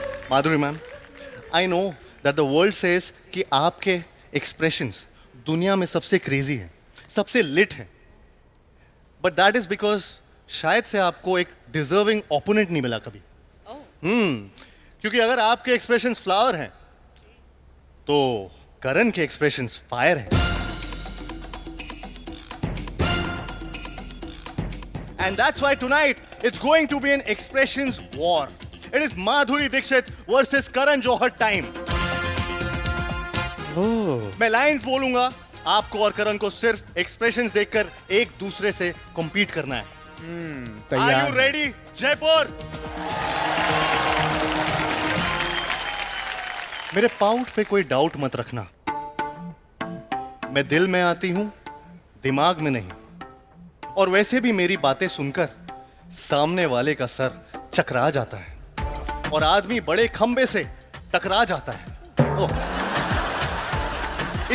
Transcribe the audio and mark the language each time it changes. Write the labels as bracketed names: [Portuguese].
[Hindi] Madhuri ma'am, [English] I know that the world says [Hindi] कि आपके expressions दुनिया में सबसे क्रेजी हैं, सबसे लिट हैं, [English] but that is because [Hindi] शायद से आपको एक डिजर्विंग ओपोनेंट नहीं मिला कभी। क्योंकि अगर आपके एक्सप्रेशंस फ्लावर हैं तो करण के एक्सप्रेशंस फायर हैं। [English] And that's why tonight it's going to be an expressions war. It is Madhuri Dixit versus Karan Johar time. [Hindi] मैं लाइंस बोलूंगा, आपको और करण को सिर्फ एक्सप्रेशंस देखकर एक दूसरे से compete करना है। तैयार [English] Are you ready, Jaipur? [Hindi] मेरे पाउट पे कोई डाउट मत रखना, मैं दिल में आती हूं, दिमाग में नहीं। और वैसे भी मेरी बातें सुनकर सामने वाले का सर चकरा जाता है और आदमी बड़े खंबे से टकरा जाता है।